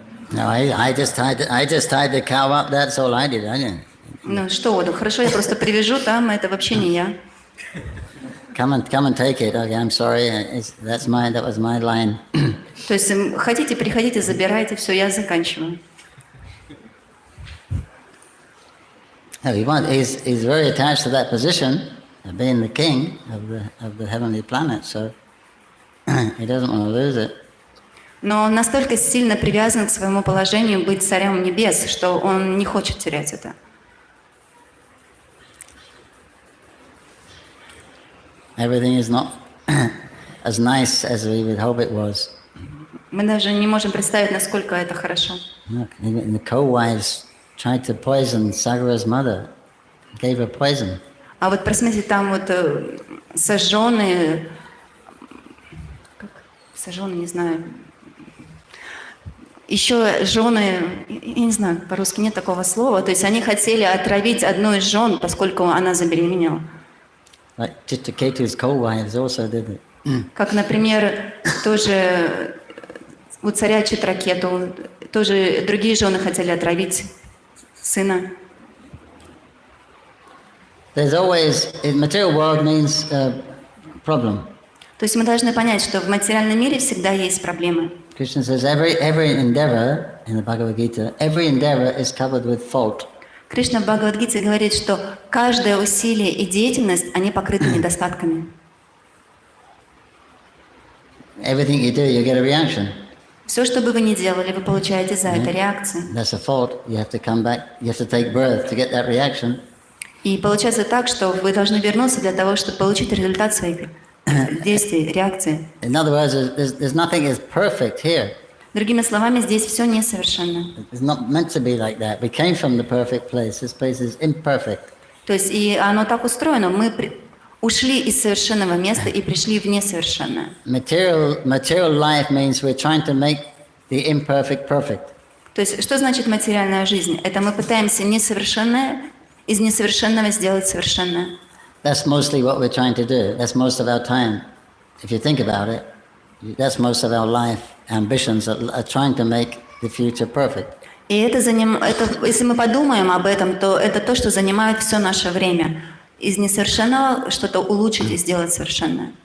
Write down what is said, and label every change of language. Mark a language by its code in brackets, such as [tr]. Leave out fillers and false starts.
[en] No, I just tied the cow up. That's all I did. I didn't. [ru] Ну что, вот, хорошо, я просто привяжу там, это вообще не я. [en] Come and take it. Okay, I'm sorry. That was my line. [ru] То есть хотите, приходите, забирайте, все, я заканчиваю. [en] No, he's very attached to that position of being the king of the heavenly planet, so he doesn't want to lose it. [ru] Но он настолько сильно привязан к своему положению быть царем небес, что он не хочет терять это. [en] Everything is not as nice as we would hope it was. [ru] Мы даже не можем представить, насколько это хорошо. [en] Look, the co-wives tried to poison Sagara's mother, gave her poison. [ru] А вот посмотрите, там вот сожженные, не знаю, еще жены, я не знаю, по-русски нет такого слова, то есть они хотели отравить одну из жен, поскольку она забеременела. [en] Like Chitraketu's co-wives also did it. [ru] Как, например, тоже у царя Читракету, тоже другие жены хотели отравить сына. [en] There's always, in material world means problem. [ru] То есть мы должны понять, что в материальном мире всегда есть проблемы. [en] Krishna says every endeavor in the Bhagavad Gita, every endeavor is covered with fault. [ru] Кришна в Бхагавад-гите говорит, что каждое усилие и деятельность, они покрыты недостатками. [en] Everything you do, you get a reaction. [ru] Все, что бы вы ни делали, вы получаете за это реакцию. [en] That's a fault. You have to come back. You have to take birth to get that reaction. [ru] И получается так, что вы должны вернуться для того, чтобы получить результат своих действий, реакции. [en] In other words, there's nothing is perfect here. [ru] Другими словами, здесь все несовершенно. [en] It's not meant to be like that. We came from the perfect place. This place is imperfect. [ru] То есть и оно так устроено, мы ушли из совершенного места и пришли в несовершенное. [en] Material life means we're trying to make the imperfect perfect. [ru] То есть что значит материальная жизнь? Это мы пытаемся несовершенное из несовершенного сделать совершенное. [en] That's mostly what we're trying to do. That's most of our time. If you think about it, that's most of our life ambitions are trying to make the future perfect. [ru] И это, если мы подумаем об этом, то это то, что занимает все наше время. Из несовершенного что-то улучшить и сделать совершенное.